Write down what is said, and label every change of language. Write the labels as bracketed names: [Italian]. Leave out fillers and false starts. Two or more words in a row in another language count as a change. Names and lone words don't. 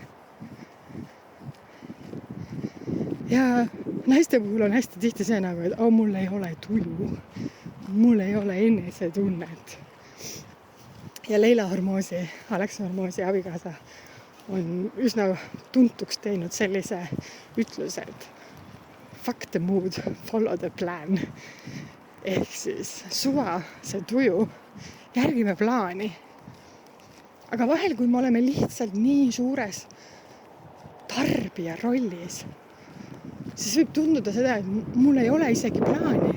[Estonian] Ja naiste puhul on hästi tihti see nagu, et mul ei ole tuju, mul ei ole enesetunnet. Ja Leila Hormoosi, Alexa Hormoosi abikaasa on üsna tuntuks teinud sellise ütluse, et [English] fuck the mood, follow the plan. [Estonian] Ehk siis suva, see tuju, järgime plaani. Aga vahel, kui me oleme lihtsalt nii suures tarbija rollis, siis võib tunduda seda, et mul ei ole isegi plaani.